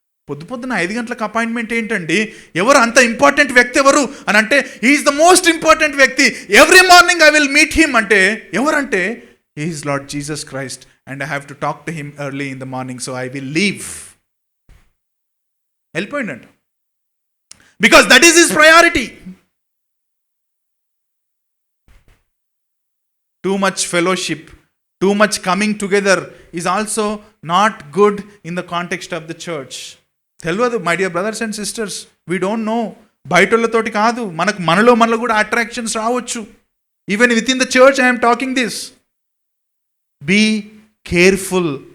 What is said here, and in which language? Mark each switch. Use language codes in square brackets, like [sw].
[te] పొద్దున 5 గంటలకు అపాయింట్మెంట్ ఏంటండి, ఎవరు అంత ఇంపార్టెంట్ వ్యక్తి ఎవరు అని అంటే, [en] He is the most important వ్యక్తి, every morning I will meet him అంటే, ఎవరంటే he is Lord Jesus Christ and I have to talk to him early in the morning, so I will leave. [te] వెళ్ళిపోయిందంట. [en] Because that is his priority. Too much fellowship, too much coming together is also not good in the context of the church. [te] తెలియదు [en] my dear brothers and sisters, we don't know. [te] బయటోళ్ళతోటి కాదు, మనలో కూడా attractions రావచ్చు. [en] Even within the church I am talking this. Be careful.